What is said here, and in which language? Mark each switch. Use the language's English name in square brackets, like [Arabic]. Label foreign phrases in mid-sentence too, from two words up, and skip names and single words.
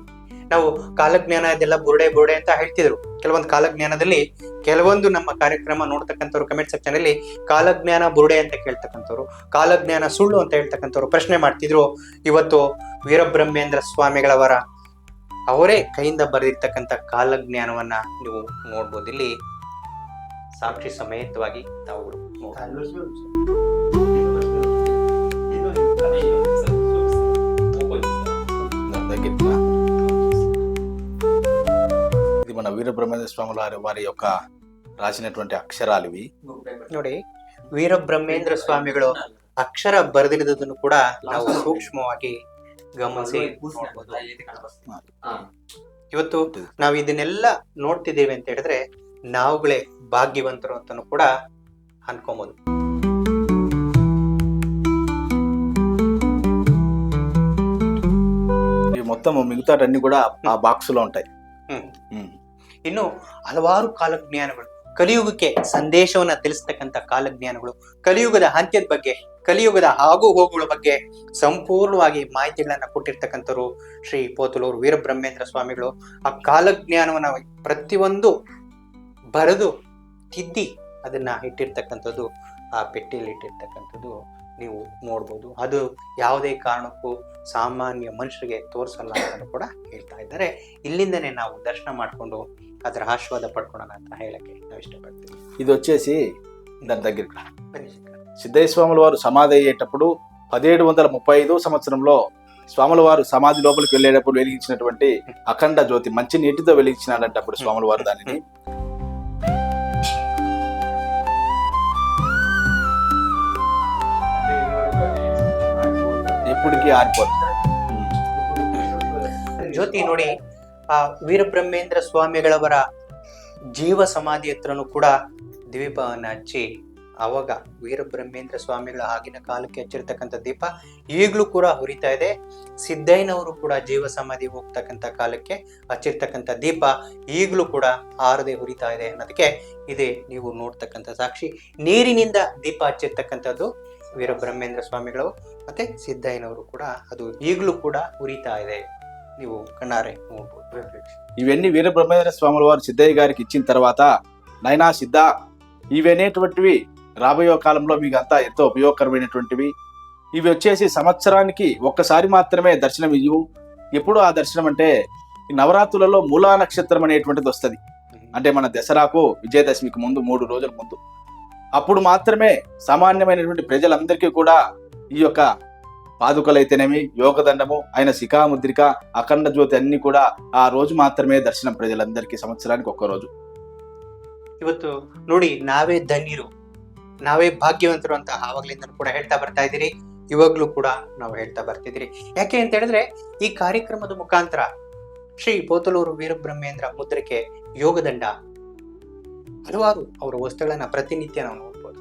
[Kannada] ನಾವು ಕಾಲಜ್ಞಾನ ಇದೆಲ್ಲ ಬುರುಡೆ ಅಂತ ಹೇಳ್ತಿದ್ರು. ಕೆಲವೊಂದು ಕಾಲಜ್ಞಾನದಲ್ಲಿ ಕೆಲವೊಂದು ನಮ್ಮ ಕಾರ್ಯಕ್ರಮ ನೋಡ್ತಕ್ಕಂಥವ್ರು ಕಮೆಂಟ್ ಸೆಕ್ಷನ್ ಅಲ್ಲಿ ಕಾಲಜ್ಞಾನ ಬುರುಡೆ ಅಂತ ಕೇಳ್ತಕ್ಕಂಥವ್ರು, ಕಾಲಜ್ಞಾನ ಸುಳ್ಳು ಅಂತ ಹೇಳ್ತಕ್ಕಂಥವ್ರು ಪ್ರಶ್ನೆ ಮಾಡ್ತಿದ್ರು. ಇವತ್ತು ವೀರಬ್ರಹ್ಮೇಂದ್ರ ಸ್ವಾಮಿಗಳವರ ಅವರೇ ಕೈಯಿಂದ ಬರೆದಿರ್ತಕ್ಕಂಥ ಕಾಲಜ್ಞಾನವನ್ನ ನೀವು ನೋಡ್ಬೋದು. ಇಲ್ಲಿ ಸಾಕ್ಷಿ ಸಮೇತವಾಗಿ ತಾವುಗಳು [Telugu] ఇది మన వీరబ్రహ్మేంద్ర స్వాముల వారి యొక్క రాసినటువంటి అక్షరాలు ఇవి. [Kannada] ನೋಡಿ ವೀರಬ್ರಹ್ಮೇಂದ್ರ ಸ್ವಾಮಿಗಳು ಅಕ್ಷರ ಬರೆದಿರುವುದನ್ನು ಕೂಡ ನಾವು ಸೂಕ್ಷ್ಮವಾಗಿ ಗಮನಿಸಿ ನೋಡ್ಬೋದು. ಇವತ್ತು ನಾವು ಇದನ್ನೆಲ್ಲ ನೋಡ್ತಿದ್ದೇವೆ ಅಂತ ಹೇಳಿದ್ರೆ ನಾವುಗಳೇ ಭಾಗ್ಯವಂತರು ಅಂತಾನು ಕೂಡ ಅನ್ಕೋಬಹುದು. [Telugu] మొత్తం మిగతాటన్నీ కూడా ఆ బాక్స్ లో ఉంటాయి. [Kannada] ಇನ್ನು ಹಲವಾರು ಕಾಲಜ್ಞಾನಗಳು, ಕಲಿಯುಗಕ್ಕೆ ಸಂದೇಶವನ್ನ ತಿಳಿಸ್ತಕ್ಕಂಥ ಕಾಲಜ್ಞಾನಗಳು, ಕಲಿಯುಗದ ಅಂತ್ಯದ ಬಗ್ಗೆ, ಕಲಿಯುಗದ ಆಗು ಹೋಗುಗಳ ಬಗ್ಗೆ ಸಂಪೂರ್ಣವಾಗಿ ಮಾಹಿತಿಗಳನ್ನ ಕೊಟ್ಟಿರ್ತಕ್ಕಂಥವ್ರು ಶ್ರೀ ಪೋತಲೂರು ವೀರಬ್ರಹ್ಮೇಂದ್ರ ಸ್ವಾಮಿಗಳು. ಆ ಕಾಲಜ್ಞಾನವನ್ನ ಪ್ರತಿಯೊಂದು ಬರೆದು ತಿದ್ದಿ ಅದನ್ನ ಇಟ್ಟಿರ್ತಕ್ಕಂಥದ್ದು, ಆ ಪೆಟ್ಟಿಯಲ್ಲಿ ಇಟ್ಟಿರ್ತಕ್ಕಂಥದ್ದು ನೀವು ನೋಡ್ಬೋದು. ಅದು ಯಾವುದೇ ಕಾರಣಕ್ಕೂ ಸಾಮಾನ್ಯ ಮನುಷ್ಯರಿಗೆ ತೋರಿಸಲ್ಲ ಅಂತ ಕೂಡ ಹೇಳ್ತಾ ಇದ್ದಾರೆ. ಇಲ್ಲಿಂದನೇ ನಾವು ದರ್ಶನ ಮಾಡಿಕೊಂಡು ಅದರ ಆಶೀರ್ವಾದ ಪಡ್ಕೊಳ್ಳೋಣ ಅಂತ ಹೇಳಕ್ಕೆ ನಾವು ಇಷ್ಟಪಡ್ತೀವಿ. [Telugu] ఇది వచ్చేసి దాని దగ్గర సిద్ధయ్య స్వాముల వారు సమాధి అయ్యేటప్పుడు 1735 సంవత్సరంలో స్వాముల వారు సమాధి లోపలికి వెళ్ళేటప్పుడు వెలిగించినటువంటి అఖండ జ్యోతి, మంచి నీటితో వెలిగించినాడంటే అప్పుడు స్వాముల వారు దానిని. ఎప్పటికీ ఆరిపోదు [Kannada] ಜ್ಯೋತಿ. ನೋಡಿ ಆ ವೀರಬ್ರಹ್ಮೇಂದ್ರ ಸ್ವಾಮಿಗಳವರ ಜೀವ ಸಮಾಧಿ ಹತ್ರನೂ ಕೂಡ ದೀಪವನ್ನ ಹಚ್ಚಿ, ಅವಾಗ ವೀರಬ್ರಹ್ಮೇಂದ್ರ ಸ್ವಾಮಿಗಳ ಆಗಿನ ಕಾಲಕ್ಕೆ ಹಚ್ಚಿರ್ತಕ್ಕಂಥ ದೀಪ ಈಗಲೂ ಕೂಡ ಉರಿತಾ ಇದೆ. ಸಿದ್ದಯ್ಯನವರು ಕೂಡ ಜೀವ ಸಮಾಧಿ ಹೋಗ್ತಕ್ಕಂಥ ಕಾಲಕ್ಕೆ ಹಚ್ಚಿರ್ತಕ್ಕಂಥ ದೀಪ ಈಗಲೂ ಕೂಡ ಆರದೆ ಉರಿತಾ ಇದೆ ಅನ್ನೋದಕ್ಕೆ ಇದೆ ನೀವು ನೋಡ್ತಕ್ಕಂಥ ಸಾಕ್ಷಿ. ನೀರಿನಿಂದ ದೀಪ ಹಚ್ಚಿರ್ತಕ್ಕಂಥದ್ದು ವೀರಬ್ರಹ್ಮೇಂದ್ರ ಸ್ವಾಮಿಗಳು ಮತ್ತೆ ಸಿದ್ದಯ್ಯನವರು ಕೂಡ ಅದು ಈಗಲೂ ಕೂಡ ಉರಿತಾ ಇದೆ, ನೀವು ಕಣ್ಣಾರೆ ನೋಡ್ಬೋದು. [Telugu] ఇవన్నీ వీరబ్రహ్మేంద్ర స్వాముల వారు సిద్ధయ్య గారికి ఇచ్చిన తర్వాత, నైనా సిద్ధ ఇవనేటువంటివి రాబోయే కాలంలో మీకు అంతా ఎంతో ఉపయోగకరమైనటువంటివి. ఇవి వచ్చేసి సంవత్సరానికి ఒక్కసారి మాత్రమే దర్శనం ఇవ్వు. ఎప్పుడు ఆ దర్శనం అంటే ఈ నవరాత్రులలో మూలా నక్షత్రం అనేటువంటిది వస్తుంది. అంటే మన దసరాకు విజయదశమికి ముందు 3 రోజుల ముందు, అప్పుడు మాత్రమే సామాన్యమైనటువంటి ప్రజలందరికీ కూడా ఈ యొక్క పాదుకలైతేనేమి, యోగదండము, ఆయన శిఖాముద్రిక, అఖండ జ్యోతి అన్ని కూడా ఆ రోజు మాత్రమే దర్శనం ప్రజలందరికీ, సంవత్సరానికి ఒక్క రోజు. [Kannada] ಇವತ್ತು ನೋಡಿ ನಾವೇ ಧನ್ಯರು, ನಾವೇ ಭಾಗ್ಯವಂತರು ಅಂತ ಆವಾಗ್ಲಿಂದ ಕೂಡ ಹೇಳ್ತಾ ಬರ್ತಾ ಇದ್ದೀರಿ. ಇವಾಗ್ಲೂ ಕೂಡ ನಾವು ಹೇಳ್ತಾ ಬರ್ತಿದ್ದೀರಿ. ಯಾಕೆ ಅಂತ ಹೇಳಿದ್ರೆ ಈ ಕಾರ್ಯಕ್ರಮದ ಮುಖಾಂತರ ಶ್ರೀ ಪೋತಲೂರು ವೀರಬ್ರಹ್ಮೇಂದ್ರ ಮುದ್ರಿಕೆ, ಯೋಗದಂಡ, ಹಲವಾರು ಅವರ ವಸ್ತುಗಳನ್ನ ಪ್ರತಿನಿತ್ಯ ನಾವು ನೋಡ್ಬೋದು.